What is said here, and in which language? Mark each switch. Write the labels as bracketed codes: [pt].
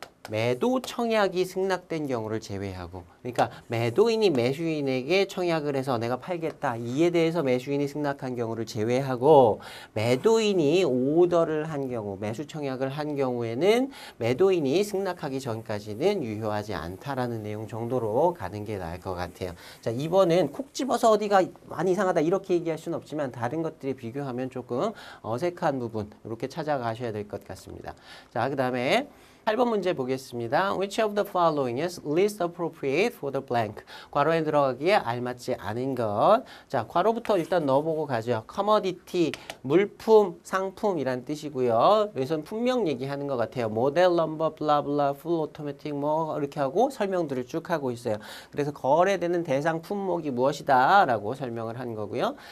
[ko] 매도 청약이 승낙된 경우를 제외하고, 그러니까 매도인이 매수인에게 청약을 해서 내가 팔겠다, 이에 대해서 매수인이 승낙한 경우를 제외하고 매도인이 오더를 한 경우, 매수 청약을 한 경우에는 매도인이 승낙하기 전까지는 유효하지 않다라는 내용 정도로 가는 게 나을 것 같아요. 자, 2번은 콕 집어서 어디가 많이 이상하다 이렇게 얘기할 수는 없지만 다른 것들이 비교하면 조금 어색한 부분 이렇게 찾아가셔야 될 것 같습니다. 자, 그 다음에 8번 문제 보겠습니다. [en] Which of the following is least appropriate for the blank? [ko] 괄호에 들어가기에 알맞지 않은 것. 자, 괄호부터 일단 넣어보고 가죠. commodity, 물품, 상품이란 뜻이고요. 여기서는 품명 얘기하는 것 같아요. 모델 넘버, 블라블라, 풀 오토매틱 뭐 이렇게 하고 설명들을 쭉 하고 있어요. 그래서 거래되는 대상 품목이 무엇이다 라고 설명을 한 거고요.